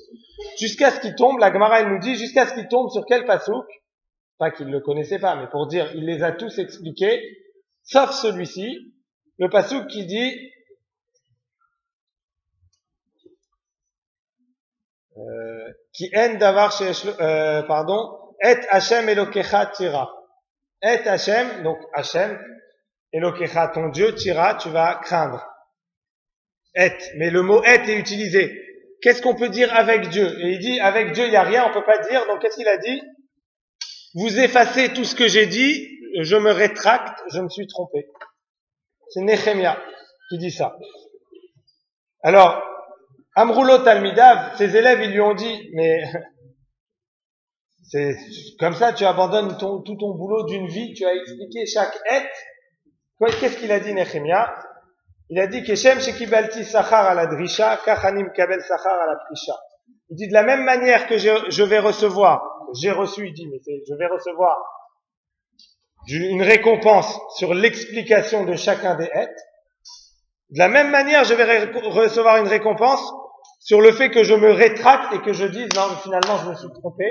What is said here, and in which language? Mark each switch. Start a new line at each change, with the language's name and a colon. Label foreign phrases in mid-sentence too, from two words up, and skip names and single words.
French: Jusqu'à ce qu'il tombe, la Gemara elle nous dit, jusqu'à ce qu'il tombe sur quel pasouk? Pas qu'il ne le connaissait pas, mais pour dire, il les a tous expliqués, sauf celui-ci, le pasouk qui dit qui en davar
Hebrew: את השם אלוקיך תירא. את השם, donc השם אלוקיך,
French: ton Dieu, tira, tu vas craindre. Et, mais le mot et est utilisé. Qu'est-ce qu'on peut dire avec Dieu? Et il dit avec Dieu il n'y a rien, on peut pas dire. Donc qu'est-ce qu'il a dit? Vous effacez tout ce que j'ai dit, je me rétracte, je me suis trompé. C'est Nehemia qui dit ça. Alors,
Hebrew: אמרו לו תלמידיו,
French: ses élèves, ils lui ont dit, mais c'est comme ça, tu abandonnes tout ton boulot d'une vie, tu as expliqué chaque et. Qu'est-ce qu'il a dit Nehemia? Il a dit
Hebrew: כשם שקיבלתי שכר
French: à la drisha,
Hebrew: כך אני מקבל שכר
French: à la prisha. Il dit de la même manière que je vais recevoir, j'ai reçu, il dit, mais je vais recevoir une récompense sur l'explication de chacun des et. De la même manière, je vais recevoir une récompense sur le fait que je me rétracte et que je dise non, mais finalement je me suis trompé.